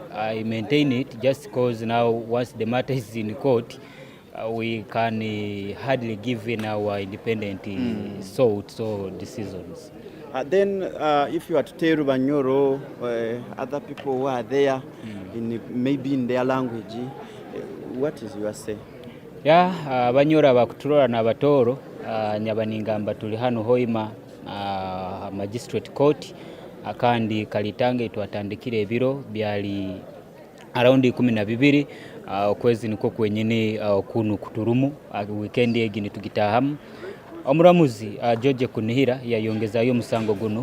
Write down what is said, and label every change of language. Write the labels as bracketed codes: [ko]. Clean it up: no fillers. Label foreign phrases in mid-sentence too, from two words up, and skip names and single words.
[en] I maintain it just because now once the matter is in court, we can hardly give in our independent thoughts or decisions. Then if you are to tell Banyoro, other people who are there, maybe in their language, what is your say? Yeah, [nyo] Banyoro bakutulola na batoro nyabaningamba tuli hano Hoima Magistrate Court akandi kalitange twatandikire ebiro byali around 12 okwezi niko kwenyine kunu kuturumu weekend egini tugitahamu omuramuzi George Kunihira yayongezayo musango guno